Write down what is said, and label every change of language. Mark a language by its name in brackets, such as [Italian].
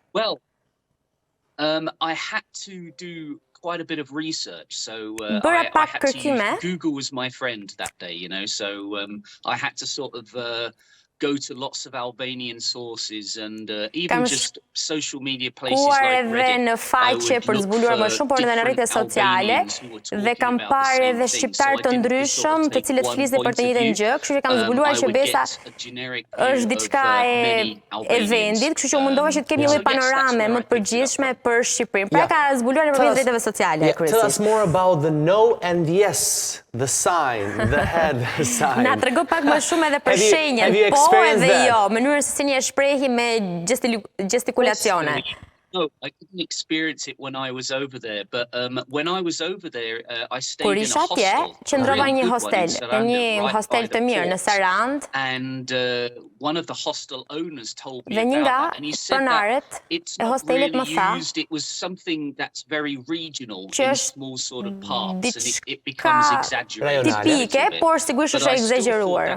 [English] Well, I had to do quite a bit of research, so I had to Google was my friend that day, so I had to sort of go to lots of Albanian sources and even just social media places like Reddit. [Albanian] Në faqe për zbuluar më shumë, por edhe në rrjetet sociale, dhe kam parë edhe shqiptarë të ndryshëm, të cilët flisnin për të njëjtën gjë, kështu që kam zbuluar që Bessa është diçka e vendit, kështu që u mundova që të kem një lloj panorame më të përgjithshme për Shqipërinë. Pra ka zbuluar nëpërmjet rrjeteve sociale. [English] Tell us more about the no and yes, the sign, the head sign. [Albanian] Na trego pak më shumë edhe për shenjën, po edhe jo, mënyrën se si një shprehi me gestikulacione. [English] No, I didn't experience it when I was over there, but when I was over there, I stayed in a hostel. [Albanian] Kur isha atje, qëndrova një hostel, një hostel të mirë në Sarandë. [English] And one of the hostel owners told me about that, and he said that it's not really used. It was something that's very regional in small sort of parts, and it becomes exaggerated. [Albanian] Tipike, por sigurisht është e egzageruar.